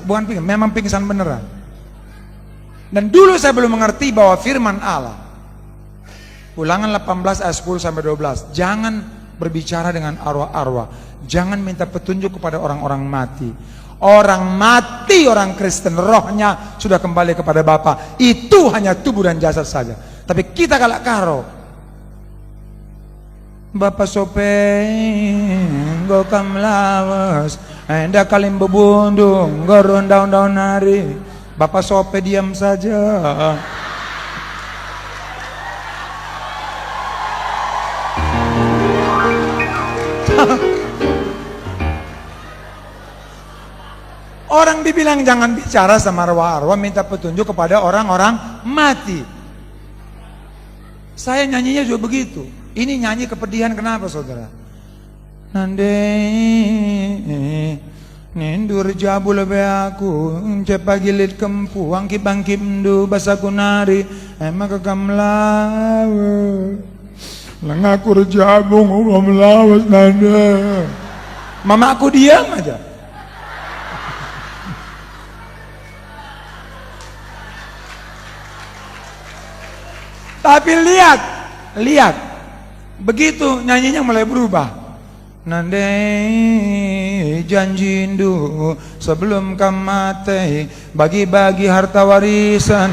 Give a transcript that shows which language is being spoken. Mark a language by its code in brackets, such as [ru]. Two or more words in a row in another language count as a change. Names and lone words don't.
[id] Bukan pingsan, memang pingsan beneran. Dan dulu saya belum mengerti bahwa firman Allah, Ulangan 18 ayat 10 sampai 12, jangan berbicara dengan arwah-arwah, jangan minta petunjuk kepada orang-orang mati. Orang mati, orang Kristen, rohnya sudah kembali kepada Bapa. Itu hanya tubuh dan jasad saja. [btx] Tapi kita kalau Karo, Bapak sopeng gokam lawas, enda kalim bebundung, gorong daun-daun hari. [id] Bapak sope diam saja. Orang dibilang jangan bicara sama arwah-arwah, minta petunjuk kepada orang-orang mati. Saya nyanyinya juga begitu. Ini nyanyi kepedihan, kenapa saudara? [btx] Nande nindur jabu lebe aku cepa gilit kempu angki bangki mdu basaku nari emak kekamlawe lengaku rejabung umam lawas nande. [id] Mama aku diam aja. Tapi lihat, begitu nyanyinya mulai berubah. [btx] Nande janji indu [id] sebelum kamate bagi-bagi harta warisan.